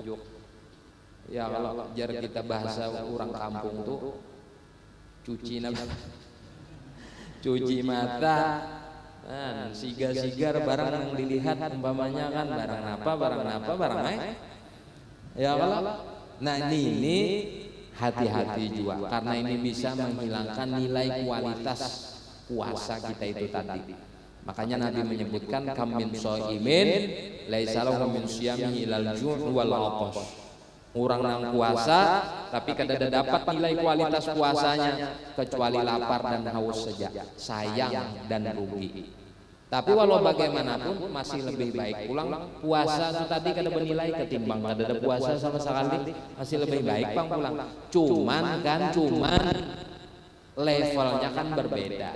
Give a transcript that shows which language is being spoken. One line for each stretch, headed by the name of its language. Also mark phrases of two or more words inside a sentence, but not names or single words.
Banjar: Ya Allah, jar kita bahasa orang kampung tuh cuci mata. Nah, sigar-sigar barang yang dilihat umpamanya kan barang apa ya Allah.
Indonesian: Nah ini hati-hati juga karena ini bisa menghilangkan nilai kualitas puasa kita itu tadi. Makanya Nabi menyebutkan
Arabic: كم من صائم ليس له من صيامه إلا الجوع والعطش.
Banjar: Orang nang puasa tapi kada dapat nilai kualitas puasanya kecuali lapar dan haus saja.
Indonesian: Sayang dan rugi.
Banjar: Tapi walau bagaimanapun masih lebih baik pulang puasa itu tadi kada bernilai ketimbang kada ada puasa sama sekali, masih lebih baik pang pulang.
Indonesian: Cuman levelnya kan berbeda.